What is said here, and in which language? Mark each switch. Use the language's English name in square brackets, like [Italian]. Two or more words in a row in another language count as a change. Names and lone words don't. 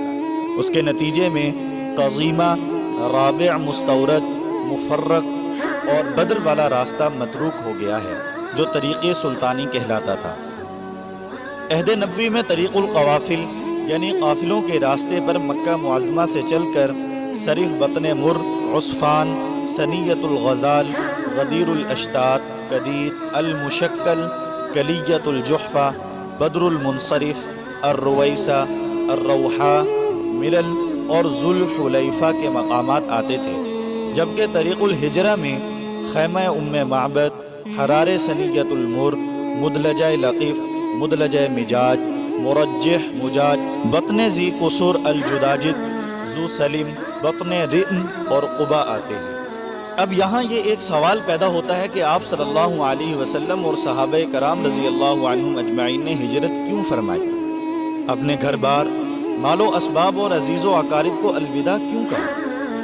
[Urdu] اس کے نتیجے میں قزیمہ، رابع مستورد، مفرق اور بدر والا راستہ متروک ہو گیا ہے جو طریق سلطانی کہلاتا تھا۔ عہد نبوی میں طریق القوافل یعنی قافلوں کے راستے پر مکہ معظمہ سے چل کر صرف بطن مر، عصفان، ثنیۃ الغزال، غدیر الاشتات، قدیر، المشکل، کلیۃ الجحفہ، بدر المنصرف، الرویسہ، الروحاء، ملل اور ذوالحلیفہ کے مقامات آتے تھے، جبکہ طریق الہجرہ میں خیمہ ام معبد، حرار ثنیۃ المر، مدلجہ لقیف، مدلجہ مجاج، مرجح مجاج، بطن ذی قصور الجداجد، ذو سلم، بطن رئن اور قبا آتے ہیں۔ اب یہاں یہ ایک سوال پیدا ہوتا ہے کہ آپ صلی اللہ علیہ وسلم اور صحابہ کرام رضی اللہ عنہم اجمعین نے ہجرت کیوں فرمائی؟ اپنے گھر بار، مال و اسباب اور عزیز و اقارب کو الوداع کیوں کہا؟